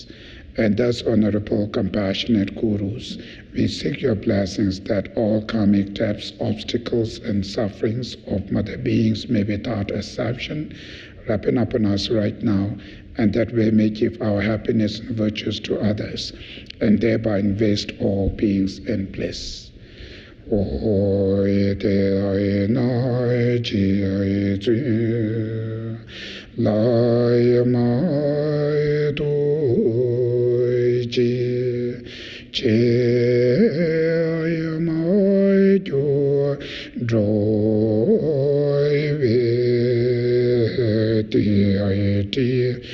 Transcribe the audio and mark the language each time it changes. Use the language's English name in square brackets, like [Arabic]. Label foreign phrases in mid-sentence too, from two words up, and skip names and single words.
[English] And thus, honorable, compassionate gurus, we seek your blessings that all karmic debts, obstacles, and sufferings of mother beings may without exception ripen upon us right now, and that we may give our happiness and virtues to others, and thereby invest all beings in bliss. Oi te ai nai chi ai chi lai mai tu chi che ai mai tu droi ve ti ai ti